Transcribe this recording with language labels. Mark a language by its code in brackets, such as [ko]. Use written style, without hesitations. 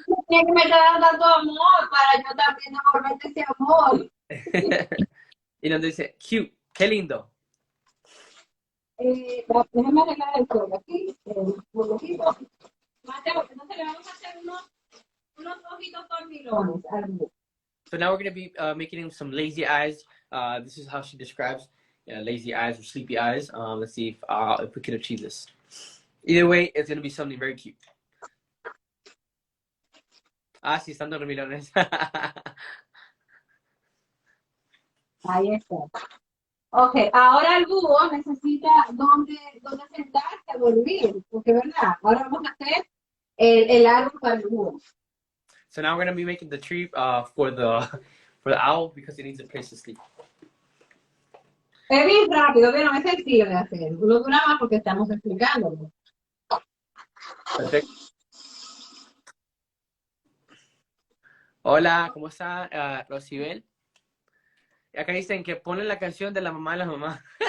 [es] Tiene que me está dando tanto amor para yo también devolverte ese amor. Y nos dice, cute, qué lindo. Déjame arreglar el cuello aquí, un poquito. Mateo, entonces le vamos a hacer unos ojitos dormilones al búho. [en] So now we're going to be making him some lazy eyes. This is how she describes lazy eyes or sleepy eyes. Let's see if we can achieve this. Either way, it's going to be something very cute. [es] Ah, sí, están dormilones. Ahí está. Ok, ahora el búho necesita dónde sentarse a dormir, porque verdad, ahora vamos a hacer el árbol para el búho. [en] So now we're going to be making the tree for the owl because it needs a place to sleep. [es] Es bien rápido, pero no es sencillo de hacer. No dura más porque estamos explicándolo. Perfecto. Hola, ¿cómo está Rosibel? Acá dicen que ponen la canción de la mamá de la mamá.